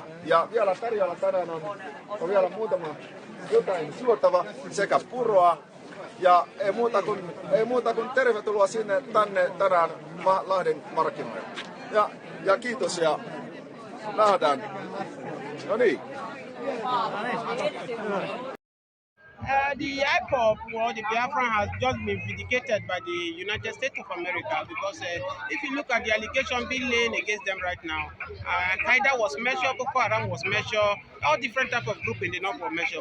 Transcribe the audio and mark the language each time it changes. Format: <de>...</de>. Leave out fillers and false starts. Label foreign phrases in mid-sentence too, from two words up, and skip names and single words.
<fi>Ja vielä tarjolla tänään on vielä muutama jotain syötävä sekä puroa. Ja ei muuta kuin tervetuloa tänne tänään Lahden markkinoille. Ja kiitos ja nähdään. No niin.</fi> <en>The IPOP or the Biafra has just been vindicated by the United States of America because if you look at the allegation being laid against them right now, Al-Qaeda was measured, Boko Haram was measured, all different types of groups in the north were measured.</en>